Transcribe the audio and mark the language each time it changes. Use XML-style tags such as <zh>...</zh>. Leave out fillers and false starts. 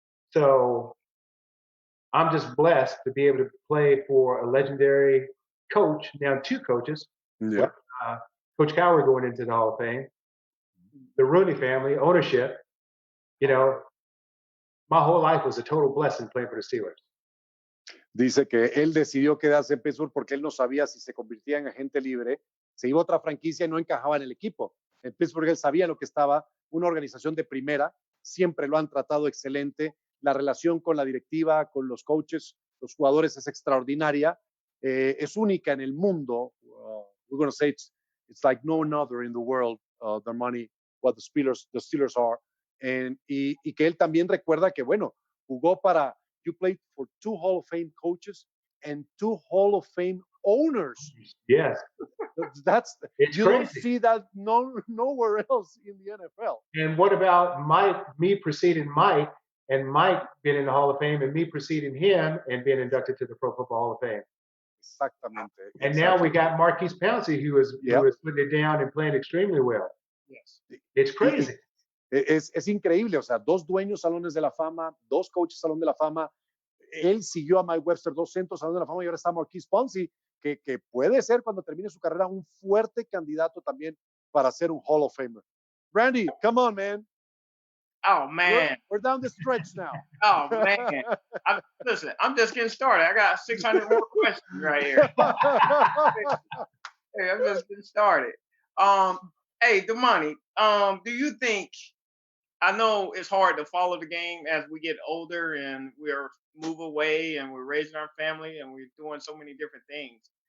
<en>So I'm just blessed to be able to play for a legendary coach, now two coaches. Yeah. Coach Cowher going into the Hall of Fame, the Rooney family, ownership. My whole life was a total blessing playing for the Steelers.</en> <es>Dice que él decidió quedarse en Pittsburgh porque él no sabía si se convertía en agente libre, se iba a otra franquicia y no encajaba en el equipo. En Pittsburgh él sabía lo que estaba, una organización de primera, siempre lo han tratado excelente, la relación con la directiva, con los coaches, los jugadores es extraordinaria, es única en el mundo.</es> <en>We're going to say it's like no other in the world, Dermontti, what the Steelers are.</en> <es>Y que él también recuerda que, bueno, jugó para,</es> <en>you played for 2 Hall of Fame coaches and 2 Hall of Fame owners. Yes. You don't see that nowhere else in the NFL. And what about me preceding Mike, and Mike being in the Hall of Fame, and me preceding him and being inducted to the Pro Football Hall of Fame?</en> <es>Exactamente.</es> <en>And now we got Marquise Pouncey, who is putting it down and playing extremely well. Yes. It's crazy.</en> <es>Es increíble, o sea, 2 dueños salones de la fama, 2 coaches salón de la fama. Él siguió a Mike Webster, 2 centros salón de la fama, y ahora está Marquise Pouncey, que puede ser cuando termine su carrera un fuerte candidato también para ser un Hall of Famer.</es> <en>Randy, come on, man. Oh, man. We're down the stretch now. Oh, man. Listen, I'm just getting started. I got 600 more questions right here. Hey, I'm just getting started. Hey, Dermontti, do you think, I know it's hard to follow the game as we get older and we're move away and we're raising our family and we're doing so many different things.</en>